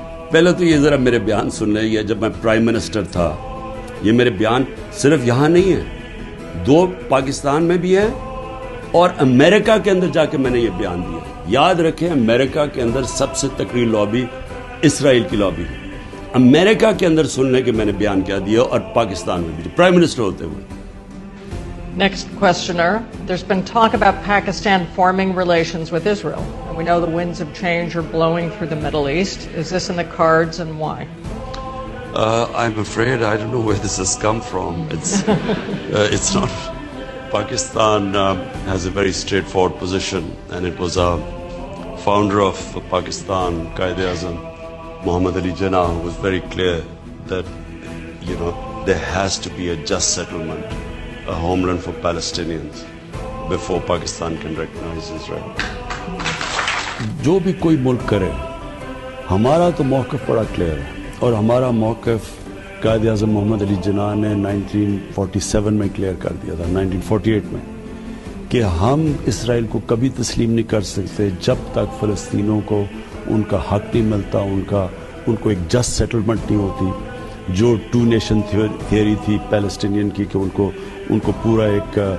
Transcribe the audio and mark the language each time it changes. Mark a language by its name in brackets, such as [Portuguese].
[Urdu] پہلے تو یہ ذرا میرے بیان سن لیں، یہ جب میں پرائم منسٹر تھا، یہ میرے بیان صرف یہاں نہیں ہے، 2 پاکستان میں بھی ہے اور امریکہ کے اندر جا کے میں نے یہ بیان دیا۔ یاد رکھیں امریکہ کے اندر سب سے تکڑی لابی اسرائیل کی لابی ہے، امریکہ کے اندر سننے کے میں نے بیان کیا دیا، اور پاکستان میں بھی پرائم منسٹر ہوتے ہوئے۔ [English] Next questioner, there's been talk about Pakistan forming relations with Israel. And we know the winds of change are blowing through the Middle East. Is this in the cards and why? I'm afraid I don't know where this has come from. It's not. Pakistan has a very straightforward position, and it was a founder of Pakistan, Qaid Azam, Muhammad Ali Jinnah, who was very clear that, there has to be a just settlement, a homeland for Palestinians before Pakistan can recognize Israel. [Urdu] جو بھی کوئی ملک کرے، ہمارا تو موقف بڑا clear ہے، اور ہمارا موقف قائد اعظم محمد علی جناح نے 1947 میں کلیئر کر دیا تھا، 1948 میں، کہ ہم اسرائیل کو کبھی تسلیم نہیں کر سکتے جب تک فلسطینیوں کو ان کا حق نہیں ملتا، ان کو ایک جسٹ سیٹلمنٹ نہیں ہوتی، جو 2 نیشن تھیوری تھی پیلسٹینین کی، کہ ان کو پورا ایک